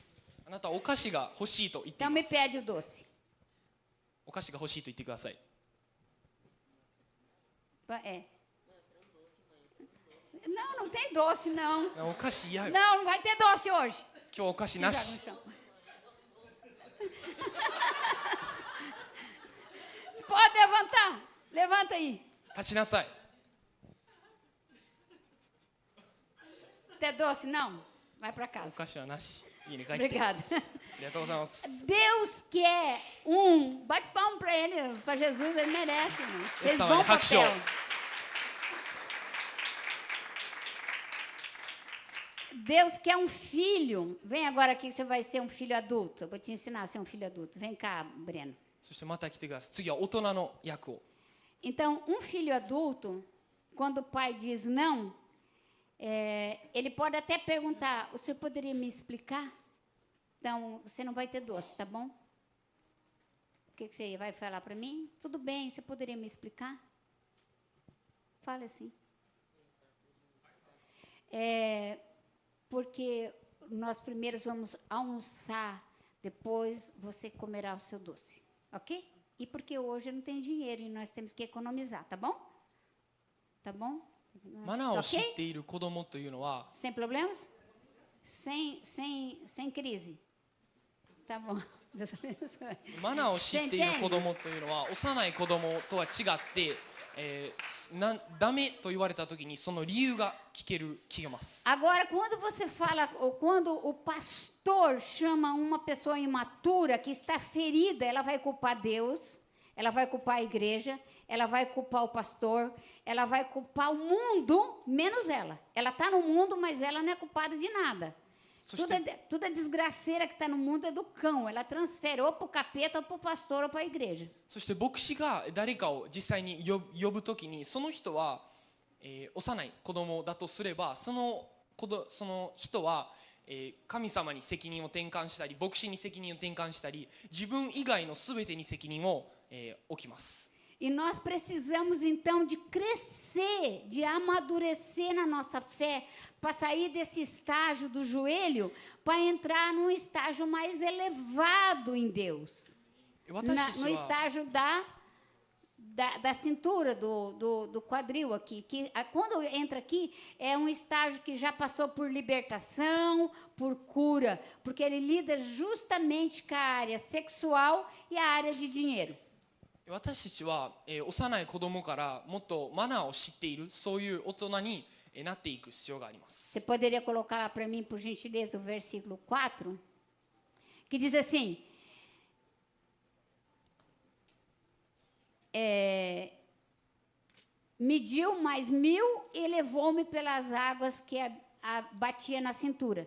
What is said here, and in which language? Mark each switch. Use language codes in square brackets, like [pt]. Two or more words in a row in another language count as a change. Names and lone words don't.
[ja] あなたはお菓子が欲しいと言ってい [pt] Então [ja] ま [pt] me [ja] す。 [pt] pede o doce. [ja] お菓子が欲しいと言ってください。 [pt] Não, não tem doce, não. [ja] お菓子嫌よ。 [pt] Não, não vai ter doce hoje. [ja] 今日お菓子 [pt] Se [ja] な [pt] joga [ja] し [pt] no。chão. Você pode levantar? Levanta aí. [ja] 立ちなさい。 [pt] Tem doce? Não? Vai para [ja] お [pt] casa. [ja] 菓子はなし。家に帰って。 [pt] Obrigada. [ja] ありがとうございます。 [pt] Deus quer bate palma para ele, para Jesus, ele merece. Irmão. Fez Essa bom é Hakusho. papel. Deus quer um filho. Vem agora aqui que você vai ser um filho adulto. Eu vou te ensinar a ser um filho adulto. Vem cá, Breno. [ja] そしてまた来てください。次は大人の役を。 [pt] Então, um filho adulto, quando o pai diz não, ele pode até perguntar, o senhor poderia me explicar? Então, você não vai ter doce, tá bom? O que você vai falar para mim? Tudo bem, você poderia me explicar? Fale assim. Porque nós primeiro vamos almoçar, depois você comerá o seu doce, ok? E porque hoje não tem dinheiro e nós temos que economizar, tá bom? Tá bom? [ja] マナーを知っ [pt] Ok? [ja] ている子供というのは、 [pt] Sem problemas? Sem crise. Tá bom. Deus abençoe. [ja] マナーを知っている子供というのは幼い子供とは違って、ダメと言われた時にその理由が聞けます。 [pt] Agora, quando você fala, ou quando o pastor chama uma pessoa imatura que está ferida, ela vai culpar Deus, ela vai culpar a igreja, ela vai culpar o pastor, ela vai culpar o mundo, menos ela. Ela está no mundo, mas ela não é culpada de nada. Tudo é desgraceira que está no mundo é do cão. Ela transfere ou para o capeta, ou para o pastor, ou para a igreja. [ja] そして牧師が誰かを実際に呼ぶときに、その人は、幼い子供だとすれば、その人は、神様に責任を転換したり、牧師に責任を転換したり、自分以外のすべてに責任を、置きます。 [pt] E nós precisamos, então, de crescer, de amadurecer na nossa fé, para sair desse estágio do joelho, para entrar num estágio mais elevado em Deus. No estágio da cintura, do quadril aqui. Que, quando entra aqui, é um estágio que já passou por libertação, por cura, porque ele lida justamente com a área sexual e a área de dinheiro. [ja] 私たちは、幼い子供からもっとマナーを知っている、そういう大人になっていく必要があります。 [pt] Você poderia colocar lá para mim, por gentileza, o versículo 4, que diz assim: mediu mais 1000 e levou-me pelas águas que batia na cintura.